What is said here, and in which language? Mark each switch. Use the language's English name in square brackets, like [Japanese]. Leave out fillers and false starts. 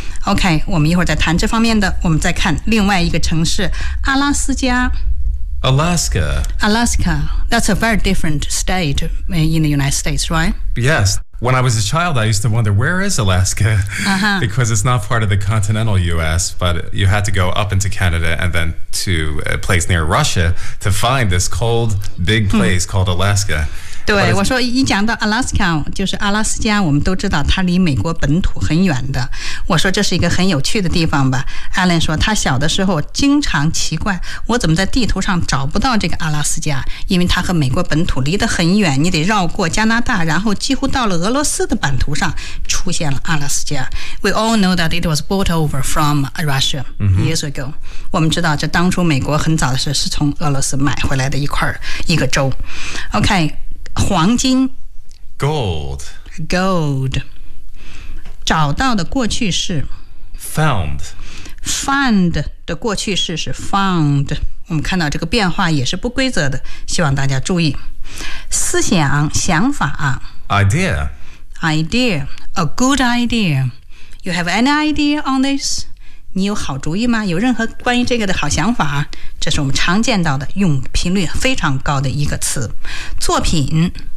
[Chinese] OK, 我们一会儿再谈这方面的，我们再看另外一个城市，阿拉斯加。 [English] Alaska. Alaska, that's a very different state in the United States, right? Yes, When I was a child, I used to wonder, where is Alaska? Uh-huh. Because it's not part of the continental U.S., but you had to go up into Canada and then to a place near Russia to find this cold, big place called Alaska. [Chinese] 对，我说一讲到 Alaska， 就是阿拉斯加，我们都知道它离美国本土很远的。我说这是一个很有趣的地方吧。Alan 说他小的时候经常奇怪，我怎么在地图上找不到这个阿拉斯加，因为它和美国本土离得很远，你得绕过加拿大，然后几乎到了俄罗斯的版图上出现了阿拉斯加。 [English] We all know that it was brought over from Russia years ago.、 [Chinese] 我们知道这当初美国很早的时候是从俄罗斯买回来的一块一个州。OK。 黄金 [English] Gold [Chinese] 找到的过去式 [English] Found [Chinese] Find 的过去式是 Found 我们看到这个变化也是不规则的希望大家注意思想想法 [English] Idea A good idea You have any idea on this? [Chinese] 你有好主意吗有任何关于这个的好想法这是我们常见到的用频率非常高的一个词作品